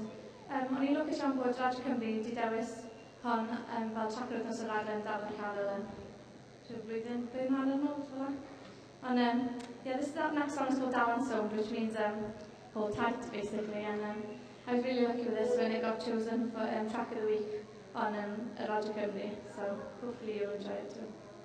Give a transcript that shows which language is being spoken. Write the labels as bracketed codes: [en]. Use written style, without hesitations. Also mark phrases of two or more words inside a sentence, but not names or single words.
[cy] O'n i'n lwcus iawn bod Radio Cymru wedi dewis hon fel tractor wythnos y raglen Dafydd Cael yn blwyddyn hanner yn ôl, fel 'na. [en] Ond this next song is called Dalan Sownd, which means hold tight, basically. And I was really lucky with this when it got chosen for track of the week on Radio Cymru. So hopefully you'll enjoy it too.